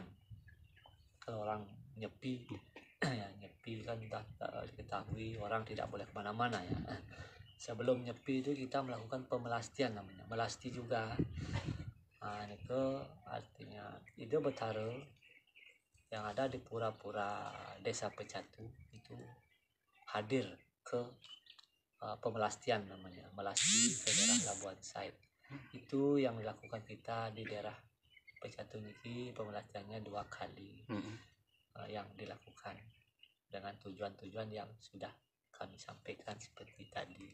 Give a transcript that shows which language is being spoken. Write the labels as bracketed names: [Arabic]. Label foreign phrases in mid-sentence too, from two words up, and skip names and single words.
[Indonesian] Kalau orang nyepi ya, nyepi kan sudah diketahui orang tidak boleh kemana-mana ya. Sebelum nyepi itu kita melakukan pemelastian namanya, melasti juga. Itu artinya itu betara yang ada di pura-pura desa Pecatu itu hadir ke pemelastian namanya, melasti ke daerah Labuan Said. Itu yang dilakukan kita di daerah Pecatu ini, pemelastiannya 2 kali yang dilakukan dengan tujuan-tujuan yang sudah kami sampaikan seperti tadi.